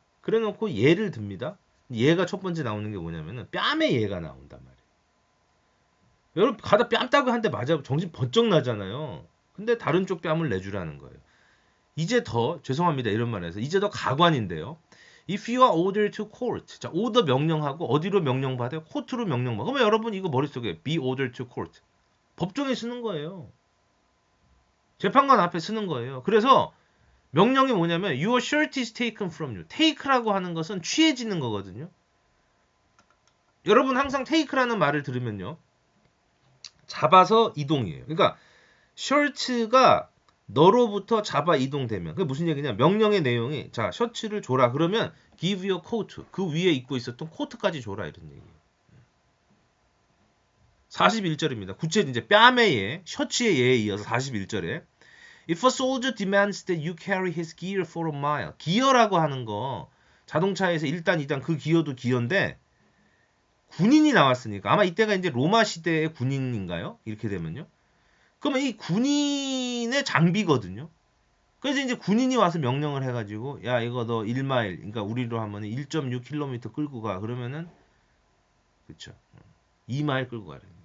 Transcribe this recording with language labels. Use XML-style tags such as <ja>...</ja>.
<ko>그래 놓고 예를 듭니다. 예가 첫 번째 나오는 게 뭐냐면은 뺨에 예가 나온단 말이에요. 여러분 가다 뺨 따고 한 대 맞아 정신 번쩍 나잖아요. 근데 다른 쪽 뺨을 내주라는 거예요. 이제 더 죄송합니다 이런 말해서 이제 더 가관인데요.</ko> <en>If you are ordered to court,</en> <ko>자 order 명령하고 어디로 명령받아요? 코트로 명령받아. 그러면 여러분 이거 머릿속에</ko> <en>be ordered to court</en> <ko>법정에 쓰는 거예요. 재판관 앞에 쓰는 거예요. 그래서 명령이 뭐냐면</ko> <en>your shirt is taken from you.</en> <ko>take라고 하는 것은 취해지는 거거든요. 여러분 항상 take라는 말을 들으면요. 잡아서 이동이에요. 그러니까 셔츠가 너로부터 잡아 이동되면 그게 무슨 얘기냐? 명령의 내용이 자 셔츠를 줘라 그러면</ko> <en>give your coat</en> <ko>그 위에 입고 있었던 코트까지 줘라 이런 얘기예요. 41절입니다. 구체 이제 뺨의 예, 셔츠의 예에 이어서 41절에</ko> <en>If a soldier demands that you carry his gear for a mile.</en> <ko>기어라고 하는 거 자동차에서 1단, 2단 그 기어도 기어인데 군인이 나왔으니까 아마 이때가 이제 로마 시대의 군인인가요? 이렇게 되면요. 그러면 이 군인의 장비거든요. 그래서 이제 군인이 와서 명령을 해가지고 야 이거 너 1마일 그러니까 우리로 하면 1.6km 끌고 가 그러면은 그쵸 2마일 끌고 가래.</ko>